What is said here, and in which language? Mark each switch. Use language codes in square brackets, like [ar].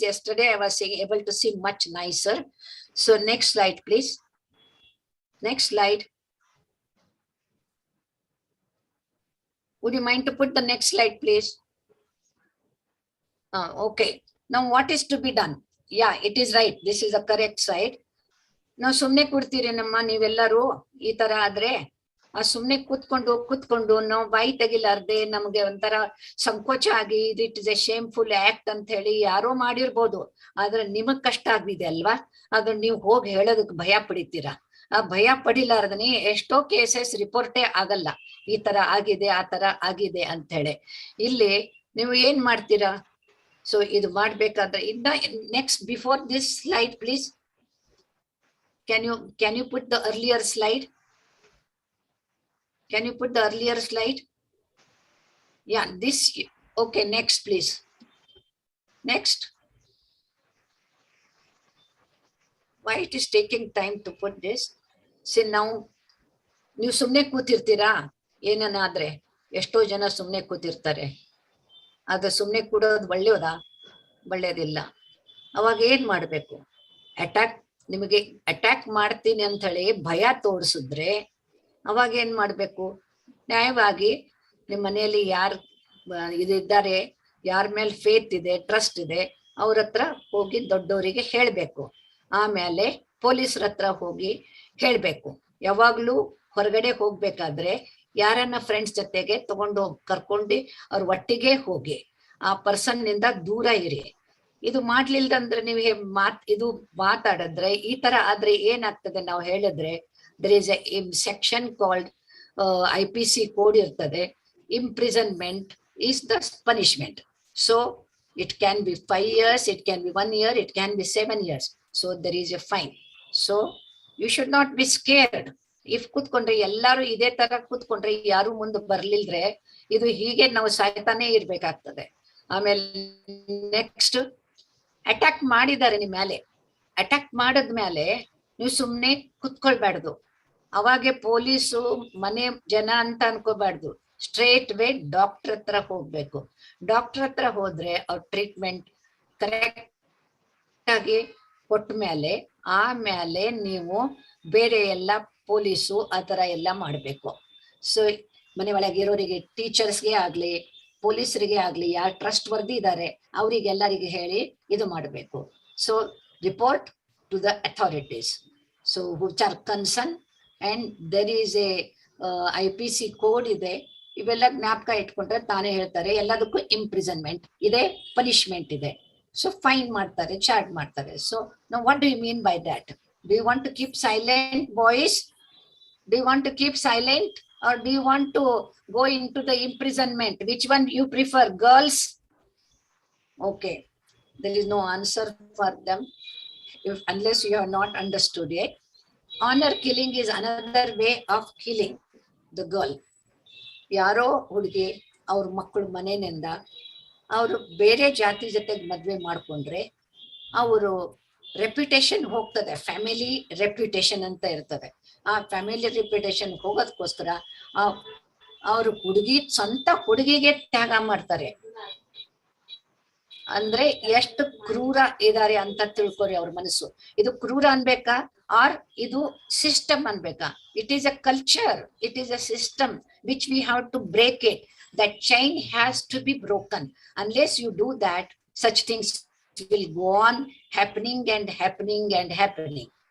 [en] Yesterday I was able to see much nicer. So next slide, please. Next slide. Would you mind to put the next slide, please? Okay. Now what is to be done? Yeah, it is right. This is the correct side. [kn] ನಾವು ಸುಮ್ನೆ ಕೂಡ್ತೀರೇನಮ್ಮ ನೀವೆಲ್ಲರೂ ಈ ತರ ಆದ್ರೆ? ಆ ಸುಮ್ನೆ ಕೂತ್ಕೊಂಡು ನಾವು ಬಾಯಿ ತೆಗಿಲಾರ್ದೆ ನಮ್ಗೆ ಒಂಥರ ಸಂಕೋಚ ಆಗಿ [en] it is a shameful act [kn] ಅಂತ ಹೇಳಿ ಯಾರೋ ಮಾಡಿರ್ಬೋದು, ಆದ್ರೆ ನಿಮಗ್ ಕಷ್ಟ ಆಗಿದೆ ಅಲ್ವಾ? ಅದು ನೀವು ಹೋಗಿ ಹೇಳೋದಕ್ಕೆ ಭಯ ಪಡಿತೀರಾ. ಆ ಭಯ ಪಡಿಲಾರ್ದನೆ ಎಷ್ಟೋ ಕೇಸಸ್ ರಿಪೋರ್ಟೇ ಆಗಲ್ಲ, ಈ ತರ ಆಗಿದೆ ಆ ತರ ಆಗಿದೆ ಅಂತ ಹೇಳಿ. ಇಲ್ಲಿ ನೀವು ಏನ್ ಮಾಡ್ತೀರಾ? ಸೊ ಇದು ಮಾಡ್ಬೇಕಾದ್ರೆ ಇನ್ನ [en] Next before this slide please. Can you put the earlier slide? Can you put the earlier slide? Yeah, this, okay, next please. Next. Why it is taking time to put this? See now, [kn] ನೀವು ಸುಮ್ನೆ ಕೂತಿರ್ತೀರಾ ಏನನ್ನಾದ್ರೆ? ಎಷ್ಟೋ ಜನ ಸುಮ್ನೆ ಕೂತಿರ್ತಾರೆ. ಅದು ಸುಮ್ನೆ ಕೂಡೋದು ಒಳ್ಳೇದಿಲ್ಲ. ಅವಾಗ ಏನ್ ಮಾಡ್ಬೇಕು? ನಿಮಗೆ ಅಟ್ಯಾಕ್ ಮಾಡ್ತೀನಿ ಅಂತ ಹೇಳಿ ಭಯ ತೋರಿಸಿದ್ರೆ ಅವಾಗ ಏನ್ ಮಾಡ್ಬೇಕು? ನ್ಯಾಯವಾಗಿ ನಿಮ್ಮ ಮನೆಯಲ್ಲಿ ಯಾರು ಇದಿದ್ದಾರೆ, ಯಾರ ಮೇಲೆ ಫೇತ್ ಇದೆ, ಟ್ರಸ್ಟ್ ಇದೆ, ಅವ್ರ ಹತ್ರ ಹೋಗಿ ದೊಡ್ಡವರಿಗೆ ಹೇಳ್ಬೇಕು. ಆಮೇಲೆ ಪೊಲೀಸರ ಹತ್ರ ಹೋಗಿ ಹೇಳ್ಬೇಕು. ಯಾವಾಗ್ಲೂ ಹೊರಗಡೆ ಹೋಗ್ಬೇಕಾದ್ರೆ ಯಾರನ್ನ ಫ್ರೆಂಡ್ಸ್ ಜೊತೆಗೆ ತಗೊಂಡು ಕರ್ಕೊಂಡು ಅವ್ರ ಒಟ್ಟಿಗೆ ಹೋಗಿ ಆ ಪರ್ಸನ್ ನಿಂದ ದೂರ ಇರಿ. ಇದು ಮಾಡ್ಲಿಲ್ದಂದ್ರೆ ನೀವು ಇದು ಮಾತಾಡಿದ್ರೆ ಈ ತರ ಆದ್ರೆ ಏನಾಗ್ತದೆ ನಾವು ಹೇಳಿದ್ರೆ, [en] there is a section called IPC code [kn] ಇರ್ತದೆ. [en] Imprisonment is the punishment. So it can be 5 years, it can be 1 year, it can be 7 years. So there is a fine. So you should not be scared. [kn] If ಕೂತ್ಕೊಂಡ್ರೆ ಎಲ್ಲಾರು ಇದೇ ತರ ಕೂತ್ಕೊಂಡ್ರೆ ಯಾರು ಮುಂದೆ ಬರ್ಲಿಲ್ದ್ರೆ ಇದು ಹೀಗೆ ನಾವು ಸಾಯ್ತಾನೆ ಇರ್ಬೇಕಾಗ್ತದೆ. ಆಮೇಲೆ ನೆಕ್ಸ್ಟ್ ಅಟ್ಯಾಕ್ ಮಾಡಿದ್ದಾರೆ ನಿಮ್ ಮೇಲೆ. ಅಟ್ಯಾಕ್ ಮಾಡದ್ಮೇಲೆ ನೀವು ಸುಮ್ನೆ ಕುತ್ಕೊಳ್ಬಾರ್ದು. ಅವಾಗೆ ಪೊಲೀಸು ಮನೆ ಜನ ಅಂತ ಅನ್ಕೋಬಾರ್ದು. ಸ್ಟ್ರೇಟ್ ವೇ ಡಾಕ್ಟರ್ ಹತ್ರ ಹೋಗ್ಬೇಕು. ಡಾಕ್ಟರ್ ಹತ್ರ ಹೋದ್ರೆ ಅವ್ರ ಟ್ರೀಟ್ಮೆಂಟ್ ಕರೆಕ್ಟ್ ಆಗಿ ಕೊಟ್ಟ ಮೇಲೆ ಆಮೇಲೆ ನೀವು ಬೇರೆ ಎಲ್ಲ ಪೊಲೀಸು ಆತರ ಎಲ್ಲ ಮಾಡ್ಬೇಕು. ಸೊ ಮನೆ ಒಳಗೆ ಇರೋರಿಗೆ, ಟೀಚರ್ಸ್ಗೆ ಆಗ್ಲಿ ಪೊಲೀಸರಿಗೆ ಆಗ್ಲಿ ಯಾರು ಟ್ರಸ್ಟ್ ವರ್ದಿ ಇದ್ದಾರೆ ಅವರಿಗೆಲ್ಲರಿಗೆ ಹೇಳಿ ಇದು ಮಾಡಬೇಕು. [en] so report to the authorities so which are concern and there is a IPC code [kn] ಇದೆ. ಇವೆಲ್ಲ ಜ್ಞಾಪಕ ಇಟ್ಕೊಂಡ್ರೆ ತಾನೇ ಹೇಳ್ತಾರೆ. ಎಲ್ಲದಕ್ಕೂ ಇಂಪ್ರಿಸನ್ಮೆಂಟ್ ಇದೆ, ಪನಿಷ್ಮೆಂಟ್ ಇದೆ. ಸೊ ಫೈನ್ ಮಾಡ್ತಾರೆ, ಚಾರ್ಜ್ ಮಾಡ್ತಾರೆ. [en] So now what do you mean by that? Do you want to keep silent, boys? Do you want to keep silent or do you want to go into the imprisonment? Which one you prefer, girls? Okay, there is no answer for them unless you have not understood it. Honor killing is another way of killing the girl. [kn] ಯಾರೋ ಹುಡುಗಿ ಅವ್ರ ಮಕ್ಕಳು ಮನೆಯಿಂದ ಅವರು ಬೇರೆ ಜಾತಿ ಜೊತೆಗೆ ಮದ್ವೆ ಮಾಡ್ಕೊಂಡ್ರೆ ಅವರು ರೆಪ್ಯುಟೇಷನ್ ಹೋಗ್ತದೆ. ಫ್ಯಾಮಿಲಿ ರೆಪ್ಯುಟೇಷನ್ ಅಂತ ಇರ್ತದೆ. ಆ ಫ್ಯಾಮಿಲಿ ರೆಪ್ಯುಟೇಷನ್ ಹೋಗೋದಕ್ಕೋಸ್ಕರ ಅವರು ಸ್ವಂತ ಹುಡುಗಿಗೆ ತ್ಯಾಗ ಮಾಡ್ತಾರೆ. ಅಂದ್ರೆ ಎಷ್ಟು ಕ್ರೂರ ಇದಾರೆ ಅಂತ ತಿಳ್ಕೊರಿ ಅವ್ರ ಮನಸ್ಸು. ಇದು ಕ್ರೂರ ಅನ್ಬೇಕಾ ಆರ್ ಇದು system ಅನ್ಬೇಕಾ? [en] It is a culture, it is a system which we have to break it. That chain has to be broken. Unless you do that, such things will go on happening and happening and happening.